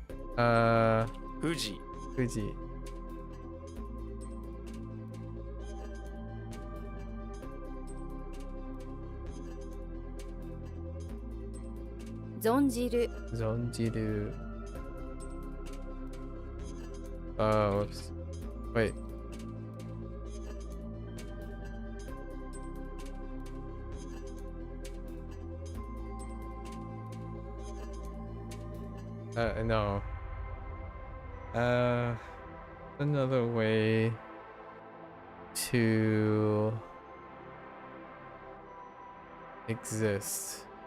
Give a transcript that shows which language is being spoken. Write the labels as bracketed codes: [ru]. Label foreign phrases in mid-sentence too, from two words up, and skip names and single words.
[ja] 富士、富士。存じる、 [en] 存じる。Oh, whoops. Wait. No. Another way to exist.